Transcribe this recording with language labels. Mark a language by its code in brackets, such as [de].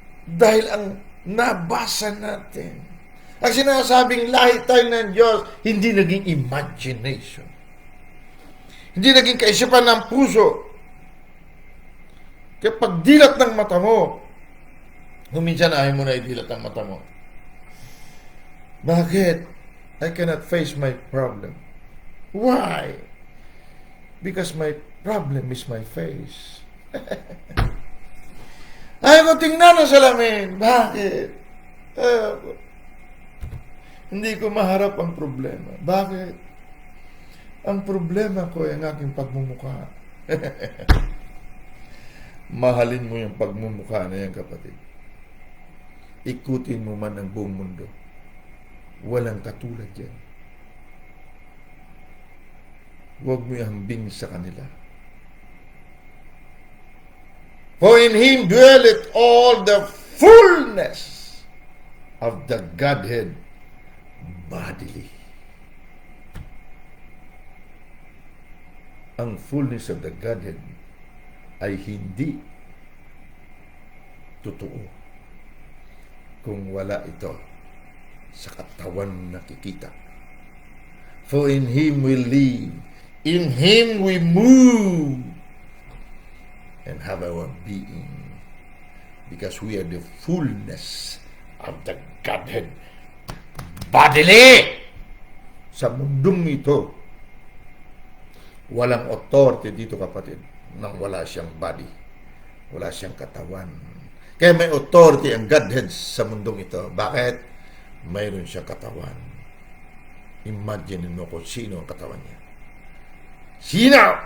[tl] Dahil ang nabasa natin, ang sinasabing lahi tayo ng Diyos, hindi naging imagination. Hindi naging kaisipan ng puso. Kaya pagdilat ng mata mo, minsan ayaw mo na idilat ang mata mo. Bakit? [en] I cannot face my problem. Why? Because my problem is my face. [tl] Ayaw ko tingnan ang salamin. Bakit? Hindi ko maharap ang problema. Bakit? Ang problema ko ay ang aking pagmumukha. Mahalin mo yung pagmumukha na yan, kapatid. Ikutin mo man ang buong mundo. Walang katulad yan. Huwag mo ihambing sa kanila. [en] For in Him dwelleth all the fullness of the Godhead bodily. [tl] Ang [en] fullness of the Godhead [tl] ay hindi totoo kung wala ito sa katawan nakikita. [en] For in Him we live, in Him we move, and have our being, because we are the fullness of the Godhead bodily. [tl] Sa mundong ito, walang authority dito, kapatid, nang wala siyang body, wala siyang katawan. Kaya may authority ang Godhead sa mundong ito. Bakit? Mayroon siyang katawan. Imagine mo kung sino ang katawan niya. Sino?